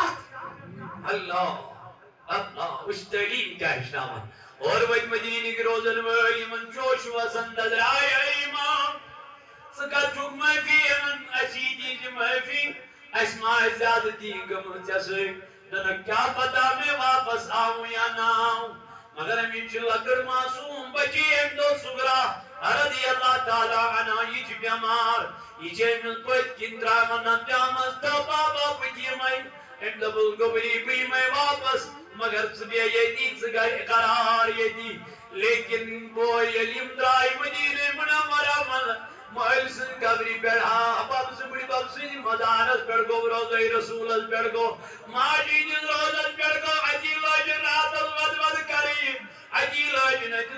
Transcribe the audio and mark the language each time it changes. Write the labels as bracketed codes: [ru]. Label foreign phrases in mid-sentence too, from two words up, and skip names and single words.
[ks] تتھ اللہ اللہ وٕچھ تعلیٖم کیٛاہ ہیٚچھناوان اور وۄنۍ مدیٖنٕکۍ روزن وٲلۍ یِمن جوش وسان دزراے امام ژٕ کتھ چھُکھ معٲفی ہٮ۪وان اسی دِیٖزِ معٲفی اسہِ ما آسہِ زیادتی گٔمٕژ ژےٚ سۭتۍ دپکھ [ur] کیا پتہ میں واپس آؤں یا نہ آؤں [ks] مگر امہِ چھِ لۄکٕٹ معصوٗم بچی امہِ دۄہ سُگرا [ar] رضی اللہ تعالیٰ عنہا [ks] یہِ چھِ بٮ۪مار یہِ چھِ أمِس پٔتۍ کِنۍ ترٛاوان نژیمٕژ تہٕ بابا بہٕ تہِ یِمے أمۍ دوٚپُس گوٚبری بہٕ یِمے واپس مگر ژٕ بیٚہہ ییٚتی ژٕ گٔے قرار ییٚتی لیکن بوے ییٚلہِ یِم درٛاے مدیٖنہ منورہ منٛز مٲلۍ سٕنٛدِ قبرِ پٮ۪ٹھ بب سٕنٛدِ بب سٕنٛدِ مزارس پٮ۪ٹھ گوٚو روضے رسوٗلس پٮ۪ٹھ گوٚو ماجہِ ہٕنٛدِس روضس پٮ۪ٹھ گوٚو اتی لٲجِن راتس ود کرٕنۍ اتی لٲجِن اتہِ